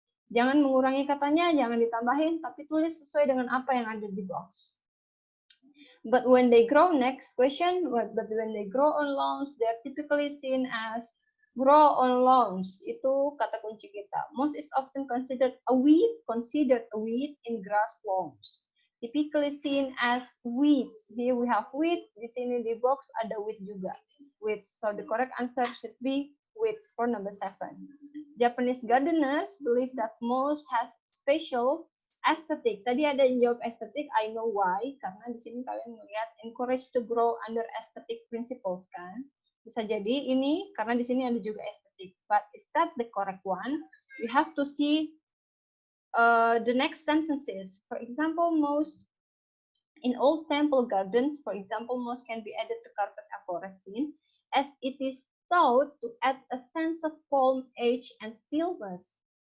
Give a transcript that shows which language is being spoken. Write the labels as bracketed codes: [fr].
[id] Jangan mengurangi katanya, jangan ditambahin, tapi tulis sesuai dengan apa yang ada di box. [en] But when they grow, next question, but when they grow on lawns, they are typically seen as grow on lawns. [id] Itu kata kunci kita. [en] Moss is often considered a weed in grass lawns. Typically seen as weeds. Here we have weed. [id] Di sini di box ada weed juga. [en] Weeds. So the correct answer should be weeds for number 7. Japanese gardeners believe that moss has special aesthetic. [id] Tadi ada yang jawab aesthetic, [en] I know why. [id] Karena di sini kalian melihat [en] encourage to grow under aesthetic principles [id] kan. Bisa jadi ini karena di sini ada juga aesthetic. [en] But is that the correct one? We have to see the next sentences. For example, moss in old temple gardens, for example, moss can be added to carpet afforesting as it is thought to add a sense of calm, age, and stillness.